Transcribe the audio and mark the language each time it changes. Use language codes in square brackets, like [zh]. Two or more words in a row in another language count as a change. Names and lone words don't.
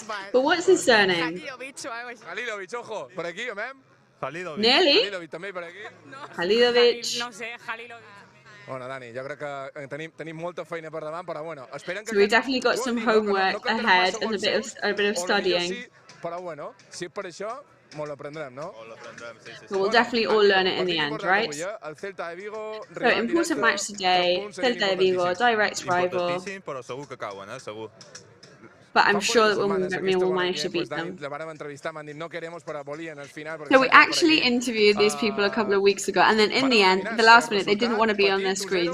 [en] But what's his surname? [es] Halilovic, ojo, por aquí, [en] Nearly. Halilovic. [ca] Bueno, Dani, jo crec que tenim molta feina per davant, però bueno, esperem que... [en] So we definitely got some homework ahead and a bit of studying. [ca] Però bueno, si és per això, molt l'aprendrem, no? [en] But we'll definitely all learn it in the end, right? So, important match today, Celta de Vigo, direct rival. But I'm sure that we'll manage to beat them. So we actually interviewed these people a couple of weeks ago, and then in the end, the last minute, they didn't want to be on their screen.